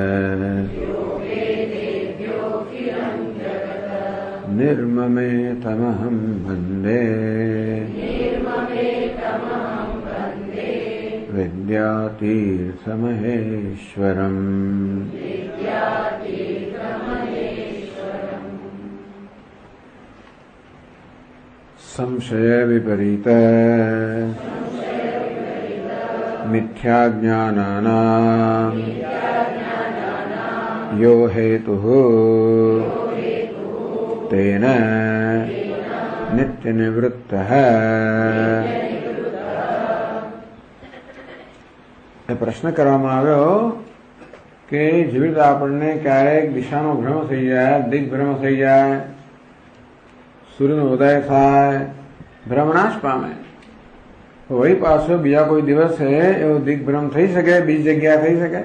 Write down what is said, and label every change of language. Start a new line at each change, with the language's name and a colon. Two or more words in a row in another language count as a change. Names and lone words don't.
Sanskrit: निर्ममेतमहं वन्दे विद्यातीर्थमहेश्वरम् संशय विपरीत मिथ्याज्ञानानां यो हेतुः तेन नित्यनिवृत्तः
Gujarati: પ્રશ્ન કરવામાં આવ્યો કે જેવી રીતે આપણને ક્યારેક દિશાનો ભ્રમ થઈ જાય, દિગ્ભ્રમ થઈ જાય, સૂર્યનો ઉદય થાય, ભ્રમ નાશ પામે, તો વળી પાછો બીજા કોઈ દિવસે એવો દિગ્ભ્રમ થઈ શકે, બીજી જગ્યા થઈ શકે.